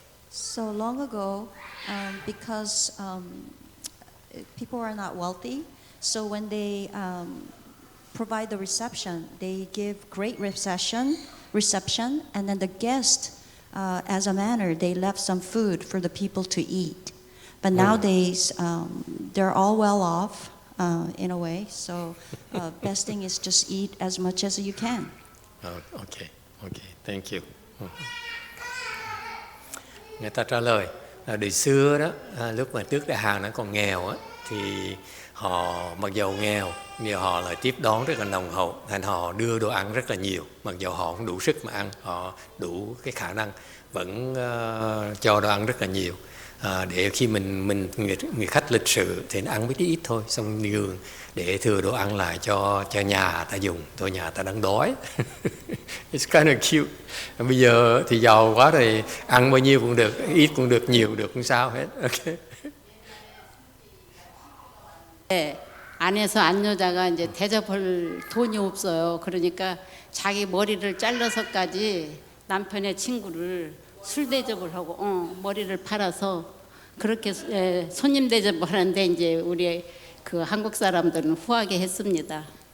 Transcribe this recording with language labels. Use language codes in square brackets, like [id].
[en] So long ago, because people are not wealthy, so when they provide the reception, they give great reception, and then the guest, as a manner, they left some food for the people to eat. But nowadays, they're all well off in a way, so best thing is just eat as much as you can. Okay, thank you. [vi] Người ta trả lời là đời xưa đó, lúc mà trước Đại Hàn nó còn nghèo á, thì họ mặc dầu nghèo nhưng họ lại tiếp đón rất là nồng hậu, thành họ đưa đồ ăn rất là nhiều, mặc dầu họ không đủ sức mà ăn, họ đủ cái khả năng vẫn cho đồ ăn rất là nhiều, để khi người khách lịch sự thì nó ăn biết ít thôi, xong nhường để thừa đồ ăn lại cho nhà ta dùng, thôi nhà ta đang đói. [en] It's kind of cute. [vi] Bây giờ thì giàu quá thì ăn bao nhiêu cũng được, ít cũng được, nhiều được, không sao hết. [en] Okay. [ko] 네, 안에서 안여자가 이제 대접할 돈이 없어요. 그러니까 자기 머리를 잘라서까지 남편의 친구를 술 대접을 하고 머리를 팔아서 그렇게 손님 대접을 하는데 이제 우리 그 한국 사람들은 후하게 했습니다.